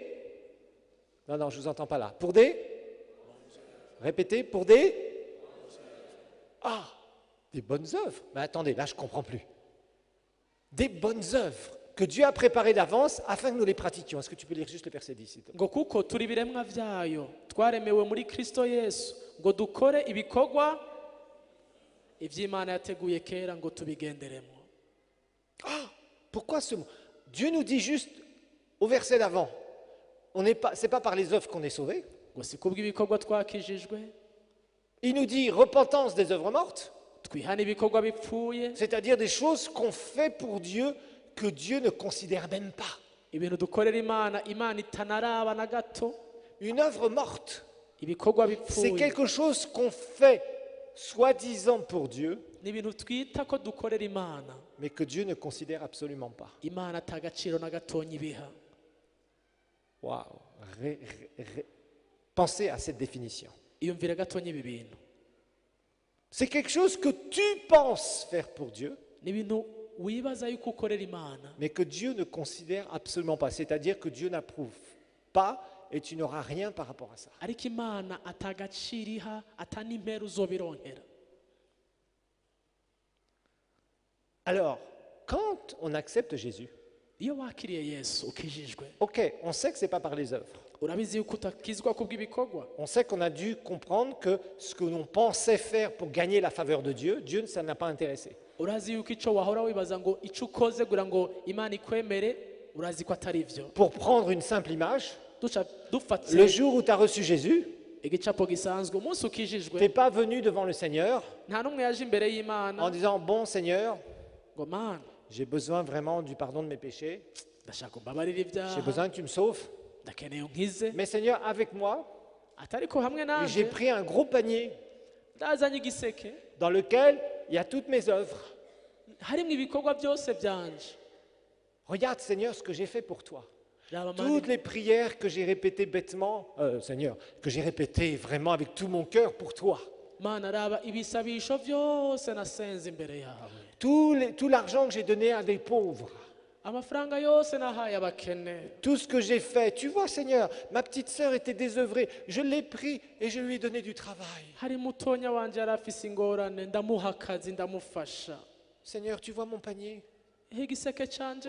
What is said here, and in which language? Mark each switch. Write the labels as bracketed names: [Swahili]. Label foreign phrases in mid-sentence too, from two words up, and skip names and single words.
[French] Non, je ne vous entends pas là. Pour des... Répétez, pour des... Ah, des bonnes œuvres. Mais attendez, là je ne comprends plus. Des bonnes œuvres que Dieu a préparées d'avance afin que nous les pratiquions. Est-ce que tu peux lire juste le verset 10 s'il te plaît? [Rundi] ngo kuko turi ibiremwa byayo twaremewe muri Kristo Yesu ngo dukore ibikorwa iby'Imana yateguye kera ngo tubigenderemo. [French] Ah, pourquoi ce mot? Dieu nous dit juste au verset d'avant, c'est pas par les œuvres qu'on est sauvé. [Rundi] ngo si kubw'ibikorwa twakijijwe [French] Il nous dit repentance des œuvres mortes, [Rundi] twihana ibikorwa bipfuye [French] c'est-à-dire des choses qu'on fait pour Dieu que Dieu ne considère même pas. [Rundi] ibintu dukorera Imana itanaraba na gato. [French] Une œuvre morte, [Rundi] ibikorwa [French] c'est [Rundi] bipfuye [French] quelque chose qu'on fait soi-disant pour Dieu, [Rundi] ni ibintu twita ko dukorera Imana [French] mais que Dieu ne considère absolument pas. [Rundi] Imana atagaciro na gatonya ibiha. [French] Waouh. Pensez à cette définition. [Rundi] iyumvire gatonya ibi bintu [French] C'est quelque chose que tu penses faire pour Dieu, [Rundi] ni ibintu wibaza yuko ukorera Imana [French] mais que Dieu ne considère absolument pas. C'est-à-dire que Dieu n'approuve pas et tu n'auras rien par rapport à ça. [Rundi] ariko Imana atagaciro iha atanimpera uzobironkera. [French] Alors, quand on accepte Jésus, [Rundi] iyo wakiriye Yesu ukijijwe [French] ok, on sait que ce n'est pas par les œuvres. [Rundi] urabizi yuko utakizwa kubw'ibikorwa. [French] On sait qu'on a dû comprendre que ce que l'on pensait faire pour gagner la faveur de Dieu, Dieu ça n'a pas intéressé. [Rundi] urazi yuko icyo wahora wibaza ngo icyo ukoze kugira ngo Imana ikwemere urazi ko atari byo. [French] Pour prendre une simple image, [Rundi] duca dufatse [French] le jour où tu as reçu Jésus, [Rundi] igicapo gisanzwe umunsi [French] tu n'es [Rundi] ukijijwe [French] pas venu devant le Seigneur [Rundi] nta n'umwe yaje imbere [French] en [Rundi] y'Imana [French] disant, bon Seigneur, [Rundi] ngo Mana [French] j'ai besoin vraiment du pardon de mes péchés, [Rundi] ndashaka umbabarire [French] j'ai [Rundi] ibyaha [French] besoin que tu me sauves. [Rundi] ndakeneye unkize. [French] Mais Seigneur, avec moi, [Rundi] atariko hamwe [French] j'ai [Rundi] nanje [French] pris un gros panier [Rundi] ndazanye igiseke [French] dans lequel il y a toutes mes œuvres. [Rundi] harimo ibikorwa byose byanje. [French] Regarde Seigneur ce que j'ai fait pour toi. [Rundi] Raba [French] Toutes [Rundi] Mana, [French] les prières que j'ai répétées bêtement, Seigneur, que j'ai répétées vraiment avec tout mon cœur pour toi. [Rundi] Mana raba ibisabisho byose nasenze imbere yawe, [French] Tout l'argent que j'ai donné à des pauvres. [Rundi] amafaranga yose nahaye abakene. [French] Tout ce que j'ai fait. Tu vois Seigneur, ma petite sœur était désœuvrée. Je l'ai pris et je lui ai donné du travail. [Rundi] hari mutonya wanje yari afise ingorane ndamuha akazi ndamufasha. [French] Seigneur, tu vois mon panier. [Rundi] igiseke canje